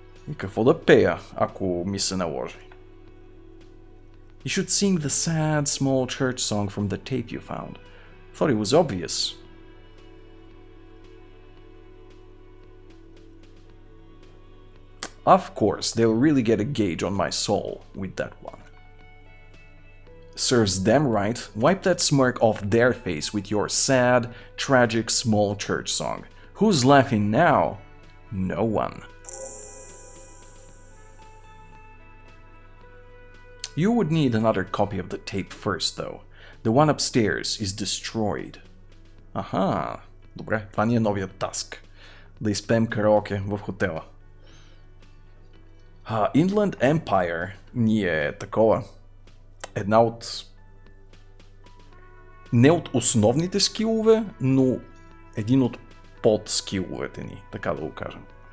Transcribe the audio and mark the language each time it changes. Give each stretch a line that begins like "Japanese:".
Bulgarian: И какво да пея, ако ми се наложи?
English: You should sing the sad small church song from the tape you found. Thought it was obvious. Of course, they'll really get a gauge on my soul with that one. Serves them right, wipe that smirk off their face with your sad, tragic small church song. Who's laughing now? No one. You would need another copy of the tape first, though. The one upstairs is destroyed.
Bulgarian: Аха, добре, това ни е новият таск. Да изпеем караоке в хотела. Inland Empire ни е такова. Една от... Не от основните скилове, но един от подскиловете ни, така да го кажем.